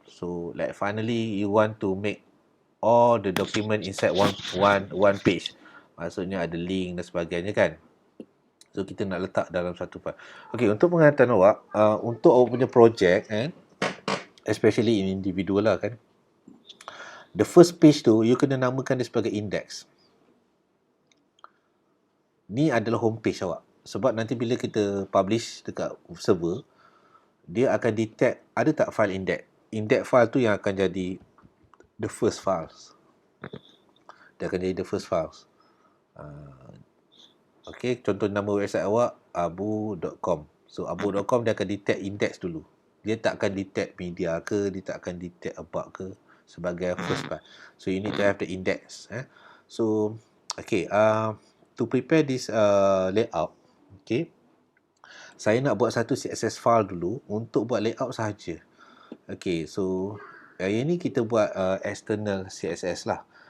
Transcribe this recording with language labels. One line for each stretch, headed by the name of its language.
English: So like finally you want to make all the document inside one page.
Malay: Maksudnya ada link dan sebagainya kan. So kita nak letak dalam satu file. Okay, untuk pengetahuan awak, untuk awak punya project
English: especially in individual
Malay: lah kan,
English: the first page
Malay: tu you kena namakan dia sebagai index. Ni adalah homepage awak. Sebab nanti bila kita publish dekat server, dia akan detect ada tak file index. Index file tu yang akan jadi
English: the first files.
Malay: Dia akan jadi
English: the first files.
Malay: Okay, contoh nama website awak abu.com. So abu.com dia akan detect index dulu. Dia tak akan detect media ke, dia tak akan detect about ke sebagai first file.
English: So you need to have the index. So okay, to prepare this layout, okay,
Malay: saya nak buat satu CSS file dulu untuk buat layout sahaja. Okay, so yang ni kita buat external CSS lah.